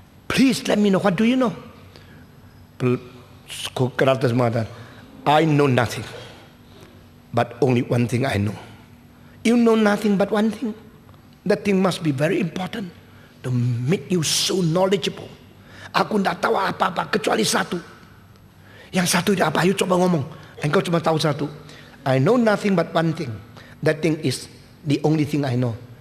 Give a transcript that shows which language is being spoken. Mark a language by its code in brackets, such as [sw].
[en] Please let me know, what do you know? Socrates [id] mengatakan, [en] I know nothing, but only one thing I know. You know nothing but one thing. That thing must be very important to make you so knowledgeable. [id] Aku tidak tahu apa-apa kecuali satu. Yang satu itu apa? Ayo coba ngomong. Engkau cuma tahu satu. [en] I know nothing but one thing. That thing is the only thing I know.